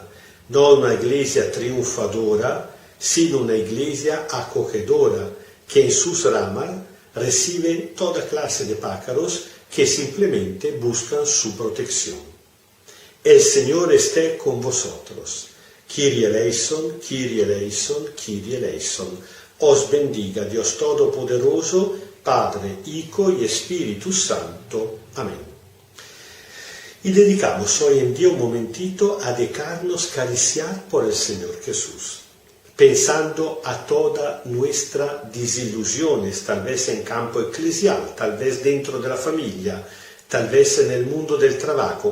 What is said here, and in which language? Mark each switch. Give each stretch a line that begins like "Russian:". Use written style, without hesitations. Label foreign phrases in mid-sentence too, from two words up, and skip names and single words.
Spanish: No una iglesia triunfadora, sino una iglesia acogedora, que en sus ramas recibe toda clase de pájaros que simplemente buscan su protección. El Señor esté con vosotros.
Greek: Kyrie eleison, Kyrie eleison, Kyrie eleison.
Spanish: Os bendiga Dios Todopoderoso, Padre, Hijo y Espíritu Santo. Amén. Y dedicamos hoy en día un momentito a dejarnos acariciar por el Señor Jesús, pensando a todas nuestras desilusiones, tal vez en campo eclesial, tal vez dentro de la familia, tal vez en el mundo del trabajo.